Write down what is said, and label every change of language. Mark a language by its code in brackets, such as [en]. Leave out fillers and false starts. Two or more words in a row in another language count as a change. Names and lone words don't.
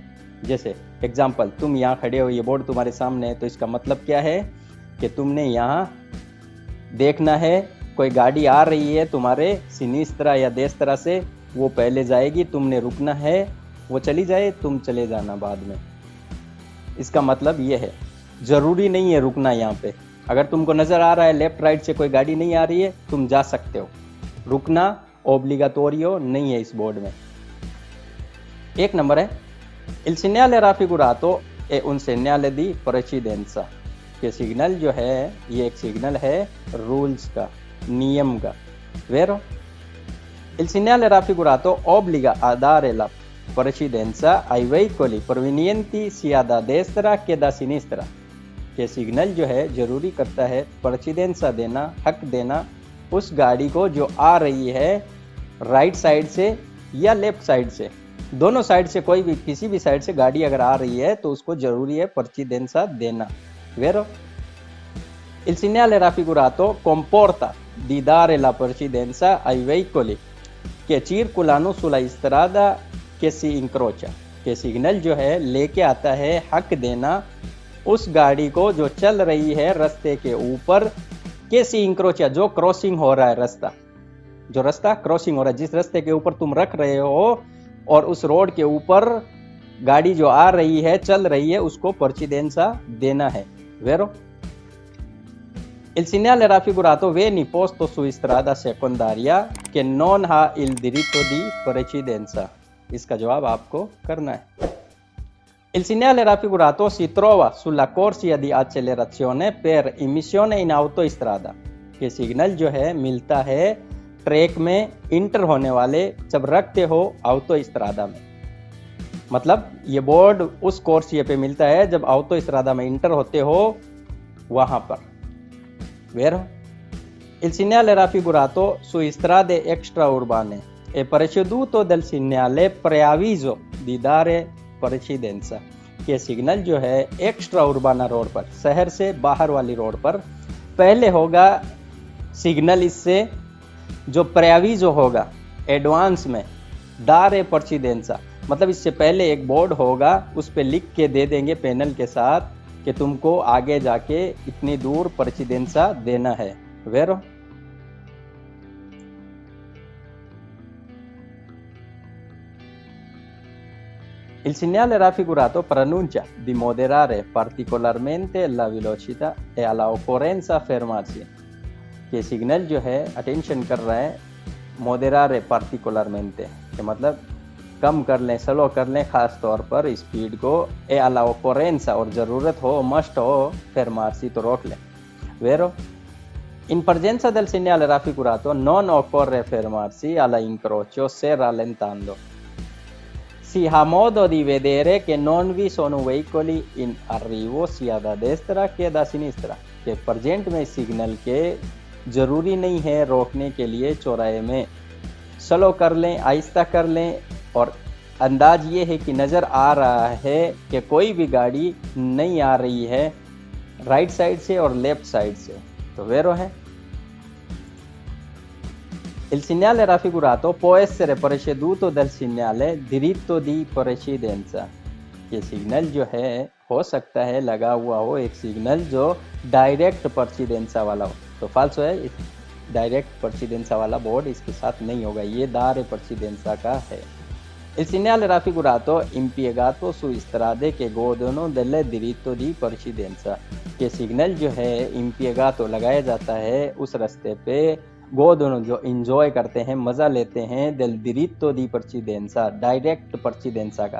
[hi] जैसे एग्जाम्पल, तुम यहाँ खड़े हो, ये बोर्ड तुम्हारे सामने है, तो इसका मतलब क्या है कि तुमने यहाँ देखना है कोई गाड़ी आ रही है तुम्हारे सिनिस्त्रा या देस्त्रा से, वो पहले जाएगी, तुमने रुकना है, वो चली जाए, तुम चले जाना बाद में। इसका मतलब ये है, जरूरी नहीं है रुकना यहाँ पे। अगर तुमको नजर आ रहा है [en] left right [hi] से कोई गाड़ी नहीं आ रही है, तुम जा सकते हो, रुकना ओब्लिगाटोरियो नहीं है इस बोर्ड में। एक नंबर है [it] Il segnale raffigurato è un segnale di precedenza, [hi] ये सिग्नल जो है ये एक सिग्नल है रूल्स का, नियम का। Vero? [it] Il segnale raffigurato obbliga a dare la precedenza ai veicoli provenienti sia da destra che da sinistra, [hi] ये सिग्नल जो है जरूरी करता है प्रेसिडेंसा देना, हक देना उस गाड़ी को जो आ रही है [en] right side [hi] से या [en] left side [hi] से, दोनों साइड से, कोई भी किसी भी साइड से गाड़ी अगर आ रही है तो उसको जरूरी है प्रेसिडेंसा देना। Vero? [it] Il segnale raffigurato comporta di dare la precedenza ai veicoli che circolano sulla strada che si incrocia, [hi] के सिग्नल जो है लेके आता है हक देना उस गाड़ी को जो चल रही है रास्ते के ऊपर, [it] che si incrocia, [hi] जो क्रॉसिंग हो रहा है रास्ता, जो रास्ता क्रॉसिंग हो रहा है, जिस रास्ते के ऊपर तुम रख रहे हो और उस रोड के ऊपर गाड़ी जो आ रही है, चल रही है, उसको प्रेसिडेंसा देना है। [it] Vero? Il segnale raffigurato viene posto su strada secondaria che non ha il diritto di precedenza, [hi] इसका जवाब आपको करना है। [it] Il segnale raffigurato si trova sulla corsia di accelerazione per immissione in autostrada, [hi] ये सिग्नल जो है मिलता है ट्रैक में इंटर होने वाले जब रखते हो ऑटोस्ट्रादा में, मतलब ये बोर्ड उस कोर्सिया पे मिलता है जब ऑटोस्ट्रादा में इंटर होते हो वहां पर। [it] Vero? Il segnale raffigurato su strade extraurbane è preceduto dal segnale preavviso di dare precedenza, [hi] ये सिग्नल जो है [it] extra urbana [hi] रोड पर, शहर से बाहर वाली रोड पर पहले होगा सिग्नल, इससे जो प्रेविजो होगा एडवांस में [it] dare precedenza, [hi] मतलब इससे पहले एक बोर्ड होगा, उस पे लिख के दे देंगे पैनल के साथ कि तुमको आगे जाके इतनी दूर प्रेसिडेंसा देना है। Vero? [it] Il segnale raffigurato preannuncia di moderare particolarmente la velocità e all'occorrenza fermarsi, [hi] ये सिग्नल जो है अटेंशन कर रहा है [it] moderare particolarmente, [hi] के मतलब कम कर लें, स्लो कर लें, खास तौर पर स्पीड को, [it] e all'occorrenza, [hi] और ज़रूरत हो, मस्ट हो, fermarsi तो रोक लें। [it] Vero? In presenza del segnale raffigurato non occorre fermarsi alla incrocio se rallentando, si ha modo di vedere che non vi sono veicoli in arrivo sia da destra che da sinistra, [hi] के प्रेजेंट में सिग्नल के जरूरी नहीं है रोकने के लिए चौराहे में, स्लो कर लें, आहिस्ता कर लें, और अंदाज ये है कि नज़र आ रहा है कि कोई भी गाड़ी नहीं आ रही है [en] right side [hi] से और [en] left side [hi] से। तो Vero है? [it] Il segnale raffigurato può essere preceduto dal segnale diritto di precedenza, [hi] ये सिग्नल जो है हो सकता है लगा हुआ हो एक सिग्नल जो डायरेक्ट प्रेसिडेंसा वाला हो, तो फाल्सो है, डायरेक्ट प्रेसिडेंसा वाला बोर्ड इसके साथ नहीं होगा, ये [it] dare precedenza [hi] का है। [it] Il segnale raffigurato impiegato su strade che godono del diritto di precedenza, [hi] ये सिग्नल जो है इम्पिएगातो लगाया जाता है उस रास्ते पे गोदों जो इंजॉय करते हैं, मजा लेते हैं [it] del diritto di precedenza, [hi] डायरेक्ट पर्चिदेंसा का।